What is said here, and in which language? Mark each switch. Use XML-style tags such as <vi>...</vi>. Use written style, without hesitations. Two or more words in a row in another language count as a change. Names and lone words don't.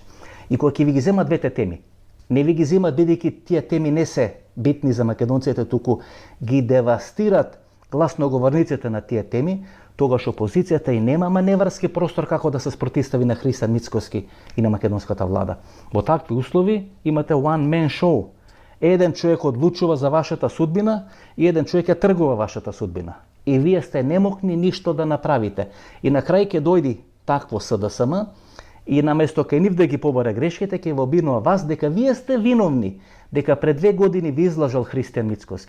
<mk>И кога ќе ви ги земат двете теми, не ви ги земат бидејќи тие теми не се битни за македонците, туку ги девастират гласноговорниците на тие теми, тогаш опозицијата и нема маневарски простор како да се спротивстави на Христан Мицкоски и на македонската влада. Во такви услови имате</mk> <en>one man show.</en> <mk>Еден човек одлучува за вашата судбина и еден човек ја тргува вашата судбина. И вие сте немокни ништо да направите. И на крај ќе дојди такво СДСМ и наместо кај нив да ги побара грешките, ќе во обвинува вас дека вие сте виновни, дека пред 2 години ви излажал Христијан Мицкоски.</mk>